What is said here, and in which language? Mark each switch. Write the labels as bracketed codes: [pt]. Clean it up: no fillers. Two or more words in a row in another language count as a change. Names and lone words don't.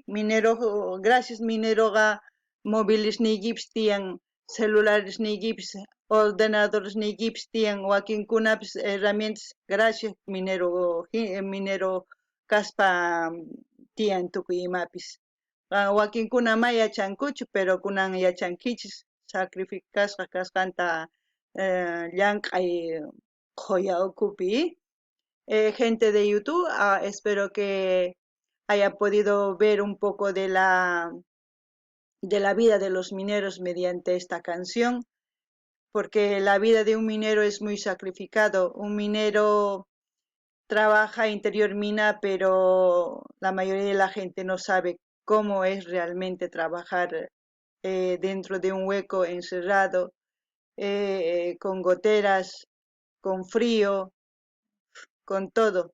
[qu] Minero, gracias mineroga móviles niykipis tiyan, celulares niykipis, ordenadores niykipis tiyan, wakinkunapis herramientas gracias minero kaspa tiyan tukuy imapis. Wakinkuna ama yachankuchu, pero kunan yachankichis sacrificasqa kasqanta llank'ay qoya ukupi. [es] Gente de YouTube, espero que haya podido ver un poco de la vida de los mineros mediante esta canción, porque la vida de un minero es muy sacrificado. Un minero trabaja interior mina, pero la mayoría de la gente no sabe cómo es realmente trabajar dentro de un hueco encerrado, con goteras, con frío, con todo.